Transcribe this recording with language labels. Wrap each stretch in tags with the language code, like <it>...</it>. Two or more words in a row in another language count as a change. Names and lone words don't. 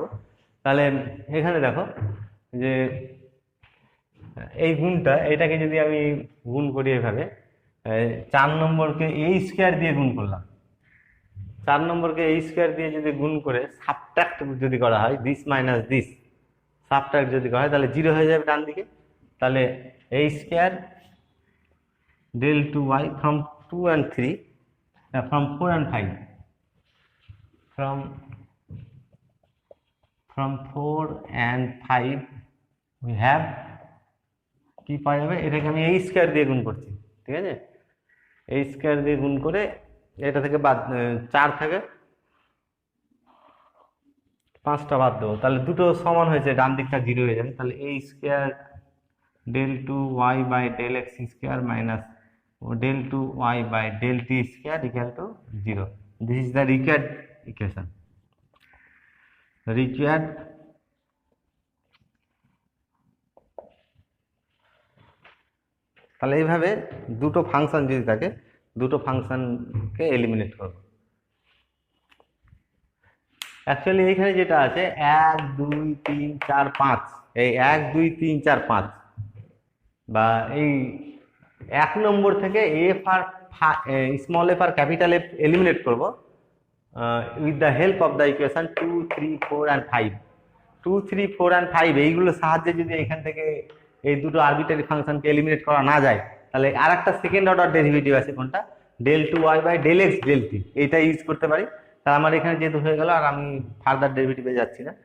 <bn>তাহলে এখানে দেখো যে এই গুণটা, এটাকে যদি আমি গুণ করি এভাবে, 4 নম্বরকে এই স্কোয়ার দিয়ে গুণ করলাম, 4 নম্বরকে এই স্কোয়ার দিয়ে যদি গুণ করে সাবট্রাক্ট যদি করা হয়,</bn> <en>this minus this</en> <bn>সাবট্রাক্ট যদি করা হয়, তাহলে 0 হয়ে যাবে ডান দিকে। তাহলে এই স্কোয়ার</bn> <en>del 2y from 2 and 3 from 4 and 5 from 4 and 5 we have</en> <bn>কি পাওয়া যাবে, এটাকে আমি এই স্কোয়ার দিয়ে গুণ করছি। ঠিক আছে, এই স্কোয়ার দিয়ে গুণ করে এটা থেকে বাদ 4 থেকে 5টা বাদ দেবো, তাহলে দুটো সমান হয়েছে, ডান দিকটা 0 হয়ে যাবে। তাহলে এই</bn> <en>square del 2y by del x square minus del 2y by del t square equal to 0. This is the required equation.</en> <bn>Required তাহলে এইভাবে দুটো ফাংশন যদি থাকে, দুটো ফাংশনকে এলিমিনেট করব। অ্যাকচুয়ালি এইখানে যেটা আছে 1 2 3 4 5, এই 1 2 3 4 5 বা এই 1 নম্বর থেকে এফ আর স্মল এফ আর ক্যাপিটাল এফ এলিমিনেট করব</bn> <en>with the help of the equation 2 3 4 and 5.</en> <bn>2 3 4 অ্যান্ড 5 এইগুলোর সাহায্যে যদি এখান থেকে এই দুটো আরবিটারি ফাংশনকে এলিমিনেট করা না যায়, তাহলে আর একটা</bn> <en>second order derivative</en> <bn>আছে, কোনটা del 2y বাই del x del t, এইটা ইউজ করতে পারি। তাহলে আমার এখানে যেহেতু হয়ে গেল, আর আমি ফার্দার ডেরিভেটিভে যাচ্ছি না।</bn>